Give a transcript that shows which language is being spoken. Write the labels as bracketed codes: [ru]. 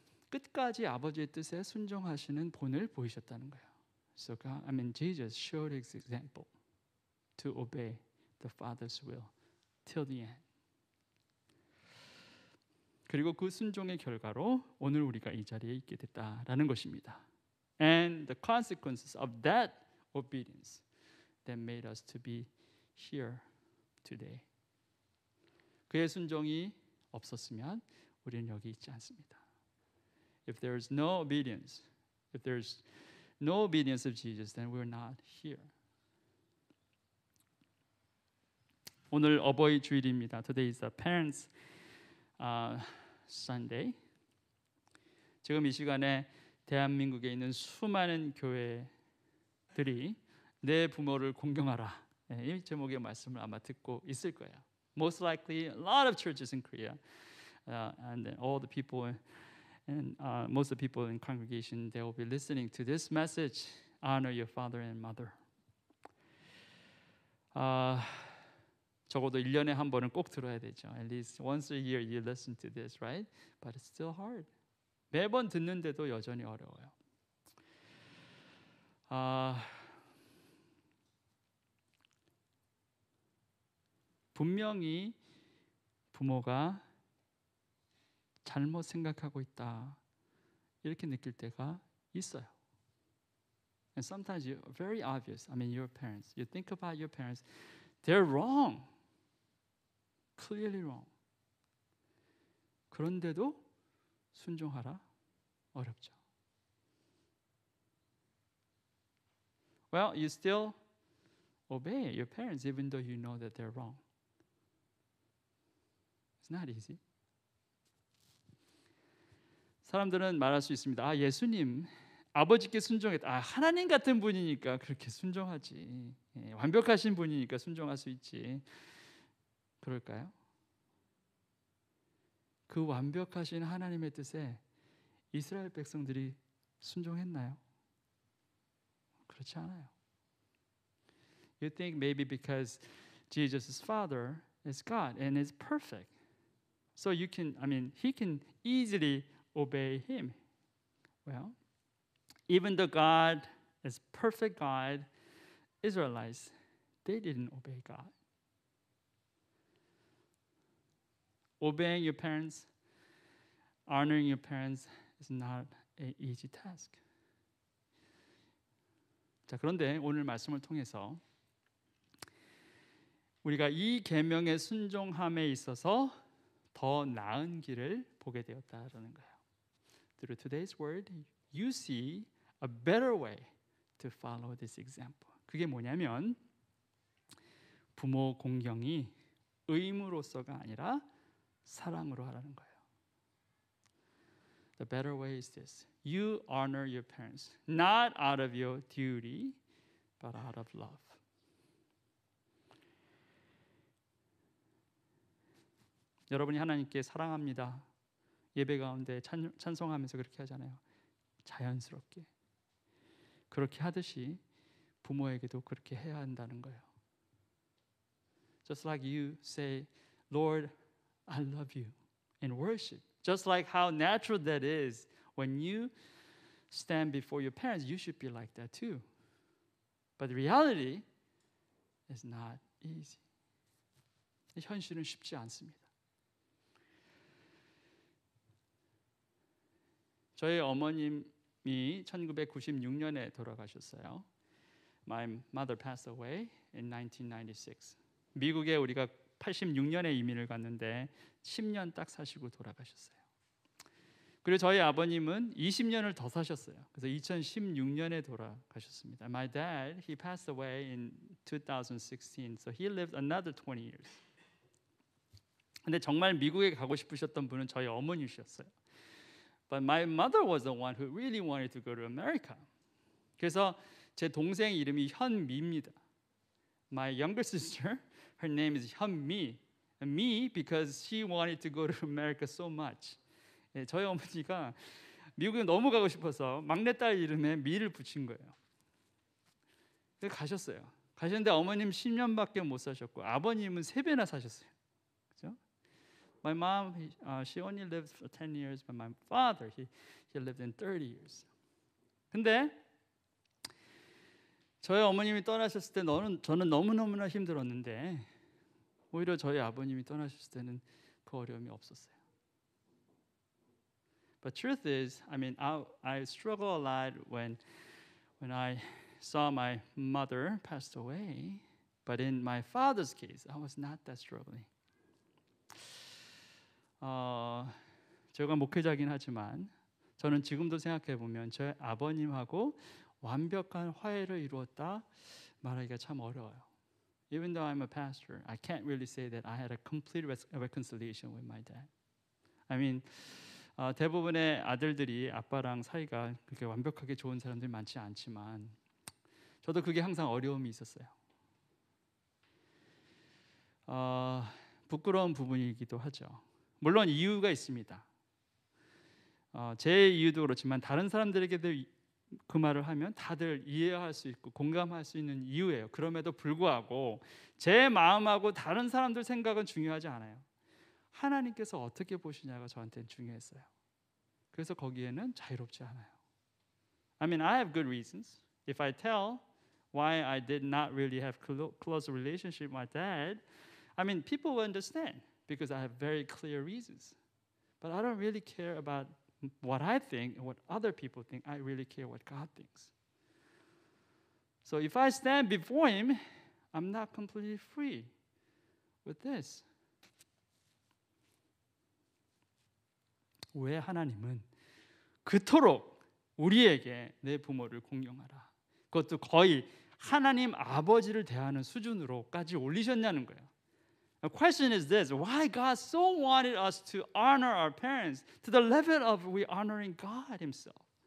[ko] 끝까지 아버지의 뜻에 순종하시는 본을 보이셨다는 거예요. [en] So God, Jesus showed his example to obey the Father's will till the end. [ko] 그리고 그 순종의 결과로 오늘 우리가 이 자리에 있게 됐다라는 것입니다. [en] And the consequences of that obedience that made us to be here today. [ko] 그의 순종이 없었으면 우리는 여기 있지 않습니다. [en] If there is no obedience, if there's no obedience of Jesus, then we're not here. [ko] 오늘 어버이 주일입니다. [en] Today is the Parents Sunday. [ko] 지금 이 시간에 대한민국에 있는 수많은 교회들이 내 부모를 공경하라. 이 제목의 말씀을 아마 듣고 있을 거예요. [en] Most likely, a lot of churches in Korea, and all the people, and most of the people in congregation, they will be listening to this message: honor your father and mother. [ko] 적어도 1년에 한 번은 꼭 들어야 되죠. [en] At least once a year you listen to this, right? But it's still hard. [ko] 매번 듣는데도 여전히 어려워요. 분명히 부모가 잘못 생각하고 있다 이렇게 느낄 때가 있어요. [en] And sometimes you're very obvious. I mean, your parents. You think about your parents. They're wrong. Clearly wrong. [ko] 그런데도 순종하라 어렵죠. [en] Well, you still obey your parents even though you know that they're wrong. It's not easy. [ko] 사람들은 말할 수 있습니다. 예수님 아버지께 순종했다. 하나님 같은 분이니까 그렇게 순종하지. 완벽하신 분이니까 순종할 수 있지. 그럴까요? 그 완벽하신 하나님의 뜻에 이스라엘 백성들이 순종했나요? 그렇지 않아요. [en] You think maybe because Jesus' father is God and is perfect. So he can easily obey him. Well, even though God is perfect God, Israelites, they didn't obey God. Obeying your parents, honoring your parents is not an easy task. [ko] 자, 그런데 오늘 말씀을 통해서 우리가 이 계명에 순종함에 있어서 더 나은 길을 보게 되었다라는 거예요. [en] Through today's word, you see a better way to follow this example. [ko] 그게 뭐냐면 부모 공경이 의무로서가 아니라 사랑으로 하라는 거예요. [en] The better way is this. You honor your parents, not out of your duty, but out of love. [ko] 여러분이 하나님께 사랑합니다. 예배 가운데 찬송하면서 그렇게 하잖아요. 자연스럽게. 그렇게 하듯이 부모에게도 그렇게 해야 한다는 거예요. [en] Just like you say, Lord, I love you in worship. Just like how natural that is when you stand before your parents, you should be like that too. But the reality is not easy. [ko] 현실은 쉽지 않습니다. 저희 어머님이 1996년에 돌아가셨어요. [en] My mother passed away in 1996. [ko] 미국에 우리가 86년에 이민을 갔는데 10년 딱 사시고 돌아가셨어요. 그리고 저희 아버님은 20년을 더 사셨어요. 그래서 2016년에 돌아가셨습니다. [en] My dad, he passed away in 2016. So he lived another 20 years. [ko] 근데 정말 미국에 가고 싶으셨던 분은 저희 어머니셨어요. [en] But my mother was the one who really wanted to go to America. [ko] 그래서 제 동생 이름이 현미입니다. [en] My younger sister, her name is 현미. Me because she wanted to go to America so much. [ko] 저희 어머니가 미국에 너무 가고 싶어서 막내딸 이름에 미를 붙인 거예요. 그래서 가셨어요. 가셨는데 어머님 10년밖에 못 사셨고 아버님은 3배나 사셨어요. 그렇죠? [en] My mom, she only lived for 10 years, but my father, he lived in 30 years. [ko] 근데 저희 어머님이 떠나셨을 때 저는 너무너무나 힘들었는데 오히려 저희 아버님이 떠나셨을 때는 그 어려움이 없었어요. [en] But truth is, I struggle a lot when I saw my mother passed away. But in my father's case, I was not that struggling. [ko] 제가 목회자긴 하지만 저는 지금도 생각해 보면 제 아버님하고 완벽한 화해를 이루었다 말하기가 참 어려워요. [en] Even though I'm a pastor, I can't really say that I had a complete reconciliation with my dad. I mean, [ko] 대부분의 아들들이 아빠랑 사이가 그렇게 완벽하게 좋은 사람들이 많지 않지만 저도 그게 항상 어려움이 있었어요. 부끄러운 부분이기도 하죠. 물론 이유가 있습니다. 제 이유도 그렇지만 다른 사람들에게도 그 말을 하면 다들 이해할 수 있고 공감할 수 있는 이유예요. 그럼에도 불구하고 제 마음하고 다른 사람들 생각은 중요하지 않아요. 하나님께서 어떻게 보시냐가 저한테는 중요했어요. 그래서 거기에는 자유롭지 않아요. [en] I mean, I have good reasons. If I tell why I did not really have close relationship with my dad, I mean, people will understand because I have very clear reasons. But I don't really care about what I think and what other people think. I really care what God thinks. So if I stand before Him, I'm not completely free with this. [ko] 왜 하나님은 그토록 우리에게 내 부모를 공경하라, 그것도 거의 하나님 아버지를 대하는 수준으로까지 올리셨냐는 거예요. [en] The question is this: why God so wanted us to honor our parents to the level of we honoring God Himself?